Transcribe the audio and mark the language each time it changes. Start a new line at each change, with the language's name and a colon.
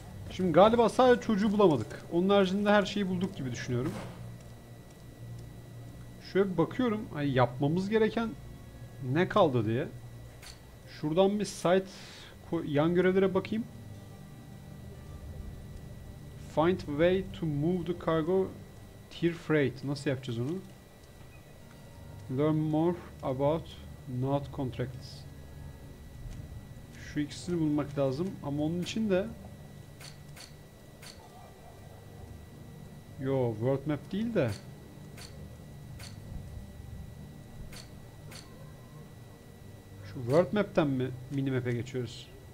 Turkish: Şimdi galiba sadece çocuğu bulamadık. Onun haricinde her şeyi bulduk gibi düşünüyorum. Şöyle bir bakıyorum. Hani yapmamız gereken ne kaldı diye. Şuradan bir site yan görevlere bakayım.
English: Find a way to move the cargo tier freight.
Turkish: Nasıl yapacağız onu?
English: Learn more about not contracts.
Turkish: Şu ikisini bulmak lazım ama onun için de world map değil de şu world map'ten mi minimap'e geçiyoruz?